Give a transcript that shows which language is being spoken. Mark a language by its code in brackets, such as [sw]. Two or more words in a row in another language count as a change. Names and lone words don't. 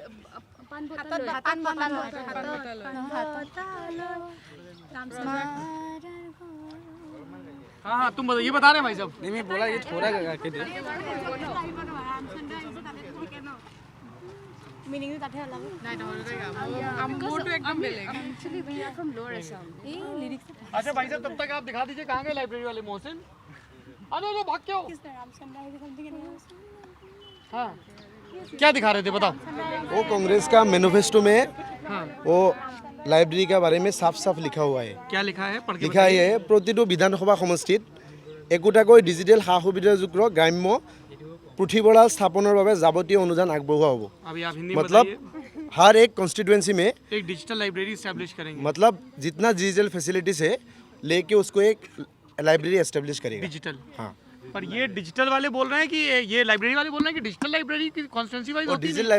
[hi] हाँ हाँ तुम बताओ, ये बता रहे हैं भाई साहब। नहीं मैं बोला ये थोड़ा गा के दे। [as] मीनिंग তাতে অলপ নাই নহয় মোৰটো একদম বেলেগ। [hi] अच्छा भाई साहब तब तक आप दिखा दीजिए कहाँ गए लाइब्रेरी वाले मोहसिन? अरे भाग क्यों? हाँ क्या दिखा रहे थे बताओ? वो कांग्रेस का मैनिफेस्टो में हाँ वो लाइब्रेरी के बारे में साफ साफ लिखा हुआ है। क्या लिखा है? पढ़ के [as] লিখা है প্ৰতিটো বিধানসভা সমষ্টিত একোটাকৈ ডিজিটেল সা সুবিধাযুক্ত গ্ৰাম্য পুথিভঁৰাল স্থাপনৰ বাবে যাৱতীয় অনুদান আগবঢ়োৱা হ'ব। [hi] अभी आप हिंदी में मतलब बताइए। हर एक कॉन्स्टिट्यूएंसी में एक [en] digital library [hi] एस्टेब्लिश करेंगे। मतलब जितना [en] digital facilities [hi] है लेके उसको एक लाइब्रेरी एस्टेब्लिश करेगा। डिजिटल हाँ पर ये डिजिटल वाले बोल रहे हैं कि ये लाइब्रेरी वाले बोल रहे हैं कि [en] digital library [hi] की [en] constituency wise [hi] और होती डिजिटल